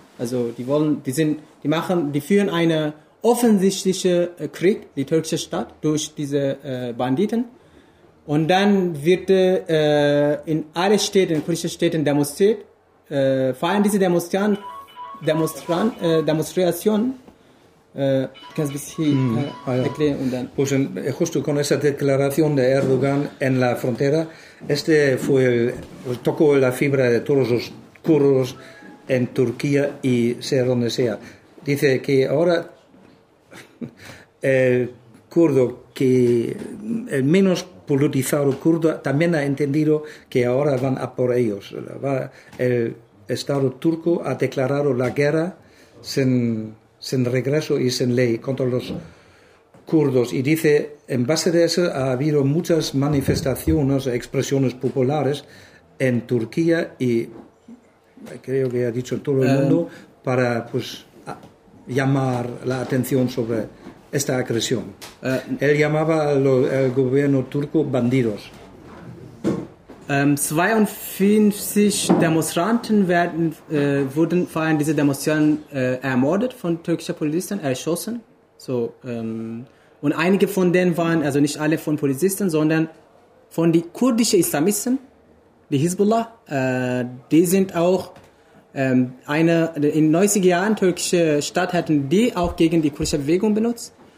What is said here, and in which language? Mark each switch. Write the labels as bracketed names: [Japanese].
[German] Also die führen einen offensichtlichen Krieg, die türkische Stadt, durch diese Banditen. Und dann wird in allen Städten, in kurdischen Städten demonstriert, feiern diese Demonstrationen. Kannst du das hier erklären? Und dann. [Spanish] Pues justo con esa declaración de Erdogan en la frontera, este fue tocó la fibra de todos los kurdos en Turquía y sea donde sea. Dice que ahora el kurdo, que el menos politizado kurdo, también ha entendido que ahora van a por ellos. El Estado turco ha declarado la guerra sin regreso y sin ley contra los kurdos. Y dice, en base de eso ha habido muchas manifestaciones, expresiones populares en Turquía y creo que ha dicho en todo el mundo para pues llamar la atención sobre esta agresión. Él llamaba al gobierno turco bandidos. [German] 52 Demonstranten wurden feiern diese Demonstration ermordet von türkischen Polizisten, erschossen. So, und einige von denen waren, also nicht alle von Polizisten, sondern von den kurdischen Islamisten, die Hezbollah, die sind auch in 90er Jahren türkische Stadt hatten die auch gegen die kurdische Bewegung benutzt.